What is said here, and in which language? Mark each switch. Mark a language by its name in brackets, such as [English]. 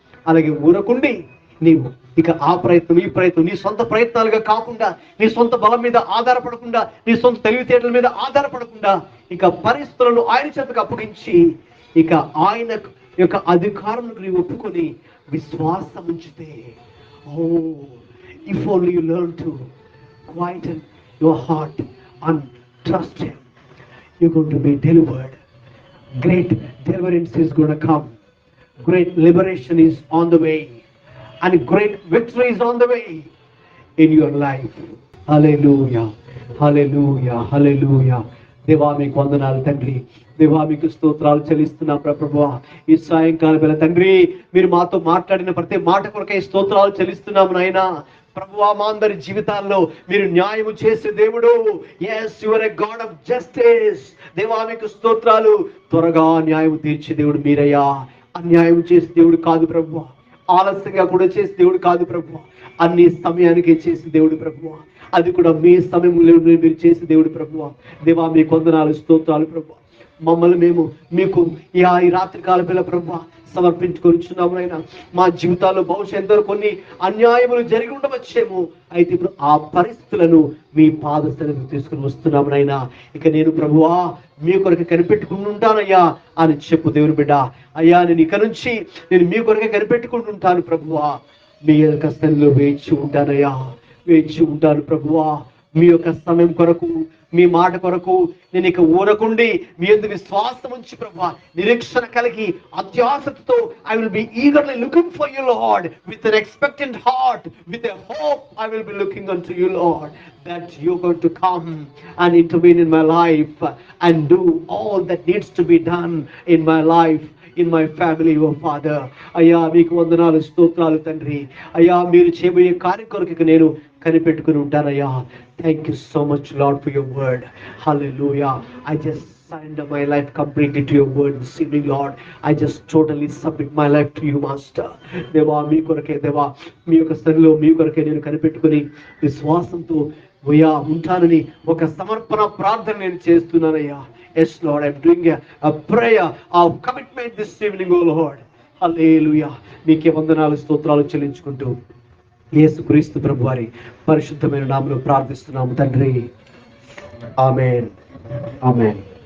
[Telugu] అలాగే ఊరకుండి నీవు ఇక ఆ ప్రయత్నం ఈ ప్రయత్నం నీ సొంత ప్రయత్నాలుగా కాకుండా, నీ సొంత బలం మీద ఆధారపడకుండా, నీ సొంత తెలివితేటల మీద ఆధారపడకుండా, ఇక పరిస్థితులను ఆయన చేతకు అప్పగించి, ఇక ఆయన యొక్క అధికారులకు నీవు ఒప్పుకొని విశ్వాసం ఉంచితే, [English] Oh if only you learn to quieten your heart and trust him, you're going to be delivered. Great deliverance is going to come. Great liberation is on the way. And great victory is on the way in your life. [Telugu] Hallelujah. Hallelujah. Hallelujah. దేవా మీకు వందనాలు తండ్రి. దేవా మీకు స్తోత్రాలు చెల్లిస్తున్నా ప్రభువా. ఈ సాయంకాలం వేళ తండ్రి, మీరు మాతో మాట్లాడిన ప్రతి మాట కొరకై స్తోత్రాలు చెల్లిస్తున్నాము నాయనా. ప్రభువా, మా అందరి జీవితాల్లో మీరు న్యాయము చేసే దేవుడు. [English] yes, you are a God of justice. [Telugu] దేవా మీకు స్తోత్రాలు. త్వరగా న్యాయం తీర్చే దేవుడు మీరయ్యా. అన్యాయం చేసే దేవుడు కాదు ప్రభువా, ఆలస్యంగా కూడా చేసే దేవుడు కాదు ప్రభువా, అన్ని సమయానికి చేసే దేవుడు ప్రభువా. అది కూడా మీ సమయంలో మీరు చేసే దేవుడు ప్రభువా. దేవా మీకు వందనాలు స్తోత్రాలు ప్రభువా. మమ్మల్ని మేము మీకు ఈ రాత్రి కాల పిల్ల ప్రభువా సమర్పించుకొనిచున్నాము నాయనా. మా జీవితాల్లో బహుశా ఎంతో కొన్ని అన్యాయములు జరిగి ఉండవచ్చేమో. అయితే ఇప్పుడు ఆ పరిస్థితులను మీ పాద సన్నిధికి తీసుకుని వస్తున్నాము నాయనా. ఇక నేను ప్రభువా మీ కొరకు కనిపెట్టుకుని ఉంటానయ్యా అని చెప్పు దేవుని బిడ్డ. అయ్యా, నేను ఇక నుంచి నేను మీ కొరకే కనిపెట్టుకుని ఉంటాను ప్రభువా. మీ యొక్క సన్నిధిలో వేచి ఉంటానయ్యా, వేచి ఉంటాను ప్రభువా. మీ యొక్క సమయం కొరకు, మీ మాట కొరకు నేను ఇక ఊరకుండి మీ యందు విశ్వాసం ఉంచి ప్రభువా, నిరీక్షణ కలిగి అత్యాసక్తితో [English] I will be eagerly looking for you Lord, with an expectant heart, with a hope I will be looking unto you Lord, that you're going to come and intervene in my life and do all that needs to be done in my life, in my family, oh Father. [Telugu] అయ్యా మీకు వందనాలు స్తోత్రాలు తండ్రి. అయ్యా మీరు చేయబోయే కార్యం కొరకు నేను కనిపెట్టుకుని ఉంటానయ్యా. [English] Thank you so much Lord for your word. Hallelujah. I just surrender my life completely to your word this evening Lord. I just totally submit my life to you Master. [Telugu] దేవా మీ కొరకే, దేవా మీ యొక్క సన్నిధిలో మీ కొరకే నేను కనిపెట్టుకుని విశ్వాసంతో ఉంటానని ఒక సమర్పణ ప్రార్థన నేను చేస్తున్నానయ్యా. [English] Yes Lord, I'm doing a prayer of commitment this evening, oh Lord. Hallelujah. [Telugu] మీకే వందనాలు స్తోత్రాలు చెల్లించుకుంటూ యేసుక్రీస్తు ప్రభువారి పరిశుద్ధమైన నామములో ప్రార్థిస్తున్నాము తండ్రి. ఆమేన్. ఆమేన్.